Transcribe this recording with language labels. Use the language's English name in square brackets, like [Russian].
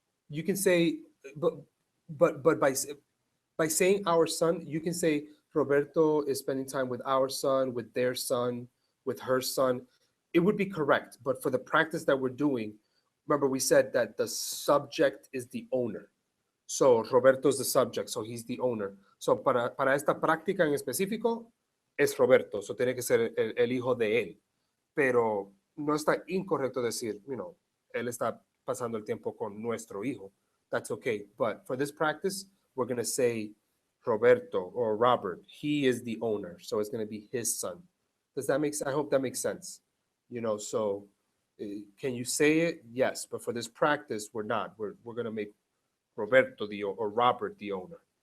[English] You can say, but by saying our son, you can say Roberto is spending time with our son, with their son, with her son. It would be correct. But for the practice that we're doing, remember we said that the subject is the owner. So Roberto is the subject, so he's the owner. [Spanish] So para esta práctica en específico, es Roberto, so tiene que ser el hijo de él. Pero no está incorrecto decir, él está pasando el tiempo con nuestro hijo. [English] That's okay. But for this practice, we're going to say Roberto or Robert. He is the owner, so it's going to be his son. Does that make sense? I hope that makes sense. So can you say it? Yes, but for this practice, we're not. We're going to make Roberto or Robert the owner.